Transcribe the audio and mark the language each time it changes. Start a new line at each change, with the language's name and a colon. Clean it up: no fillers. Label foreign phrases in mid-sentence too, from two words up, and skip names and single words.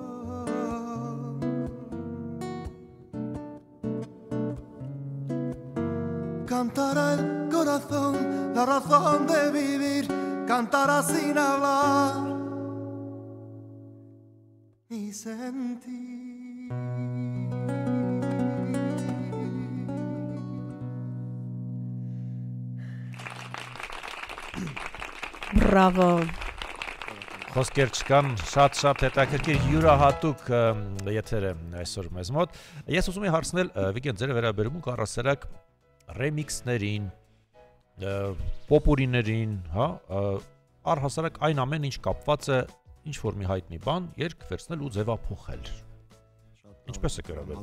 Spanish: cantará el corazón la razón de vivir, cantará sin hablar ni sentir.
Armenian: Բրավո։ Խոսքեր չկան, շատ հետաքրքիր յուրահատուկ եթեր է այսօր մեզ մոտ։ Ես ուզում եմ հարցնել, Վիգեն, ձեր վերաբերմունք առասարակ ռեմիքսներին, պոպուրիներին, հա, առհասարակ այն ամեն ինչ կապված է ինչ որ մի հայտնի բան, երկ վերցնել ու ձևափոխել։ Ինչպես է գրավել։